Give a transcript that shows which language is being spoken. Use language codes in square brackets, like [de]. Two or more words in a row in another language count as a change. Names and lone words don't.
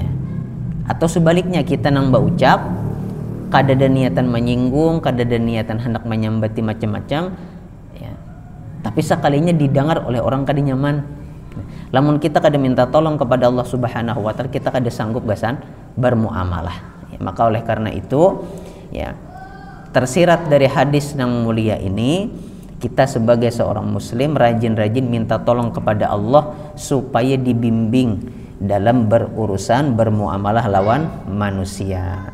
[bjn] Atau sebaliknya, kita nang berucap kada ada niatan menyinggung, kada ada niatan hendak menyambati macam-macam, ya. Tapi sekalinya didengar oleh orang kada nyaman. Lamun kita kada minta tolong kepada Allah [ar] سبحانه وتعالى, [bjn] kita kada sanggup gasan bermuamalah. [id] Ya, [bjn] maka oleh karena itu, ya, tersirat dari hadis yang mulia ini, kita sebagai seorang muslim rajin-rajin minta tolong kepada Allah supaya dibimbing dalam berurusan bermuamalah lawan manusia.